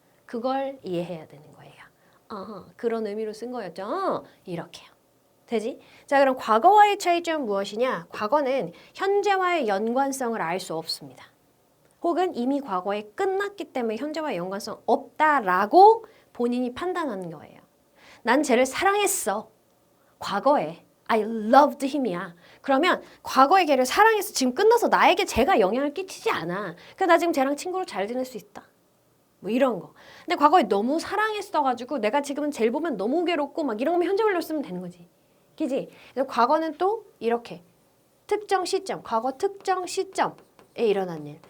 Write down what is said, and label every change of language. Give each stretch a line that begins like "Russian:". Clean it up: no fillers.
Korean: 그걸 이해해야 되는 거예요. 그런 의미로 쓴 거였죠. 이렇게요. 되지? 자, 그럼 과거와의 차이점은 무엇이냐? 과거는 현재와의 연관성을 알 수 없습니다. 혹은 이미 과거에 끝났기 때문에 현재와의 연관성 없다라고 본인이 판단하는 거예요. 난 쟤를 사랑했어. 과거에
English: I loved him
Korean: 이야. 그러면 과거의 걔를 사랑해서 지금 끝나서 나에게 쟤가 영향을 끼치지 않아. 그러니까 나 지금 쟤랑 친구로 잘 지낼 수 있다. 뭐 이런 거. 근데 과거에 너무 사랑했어가지고 내가 지금은 쟤를 보면 너무 괴롭고 막 이런 거면 현재 완료 쓰면 되는 거지. 그지? 그래서 과거는 또 이렇게 특정 시점, 과거 특정 시점에 일어난 일.